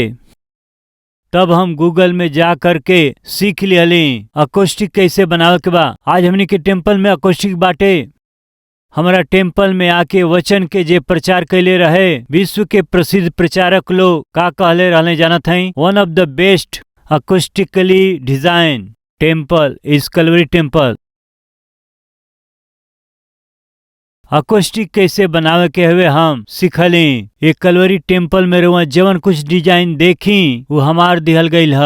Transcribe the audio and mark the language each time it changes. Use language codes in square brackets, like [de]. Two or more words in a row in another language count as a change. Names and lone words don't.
[bho] तब हम गूगल में जा करके सीख लिहली अकोस्टिक कैसे बनावे के बा। आज हमनी के टेम्पल में अकोस्टिक बाटे। हमारा टेम्पल में आके वचन के जे प्रचार कैले रहे, विश्व के प्रसिद्ध प्रचारक लोग का कहले रहले जानत हई? [en] One of the best acoustically design temple is Calvary Temple. [bho] अकोस्टिक कैसे बनावे के हुए हम सीखली। ये कलवरी टेम्पल में रुआ जवन कुछ डिजाइन देखी वो हमार दिहल गईल ह।